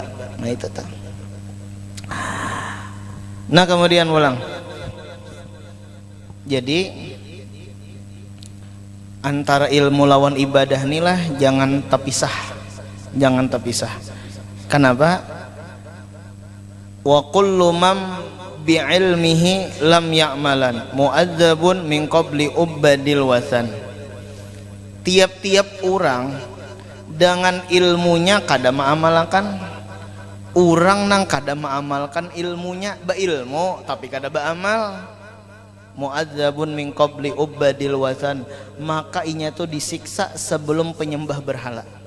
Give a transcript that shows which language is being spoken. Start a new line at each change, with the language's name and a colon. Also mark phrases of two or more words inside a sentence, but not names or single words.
Banjar: Nah itu tak. Nah kemudian ulang. Jadi antara ilmu lawan ibadah inilah jangan terpisah, jangan terpisah. Kenapa?
Arabic: وكل من بعلمه لم يعملن معذب من قبل عباد الوثن.
Banjar: Tiap-tiap orang dengan ilmunya kada mengamalkan, orang nang kada mengamalkan ilmunya, beilmu tapi kada beramal,
Arabic: معذب من قبل عباد الوثن,
Banjar: maka inya tuh disiksa sebelum penyembah berhala.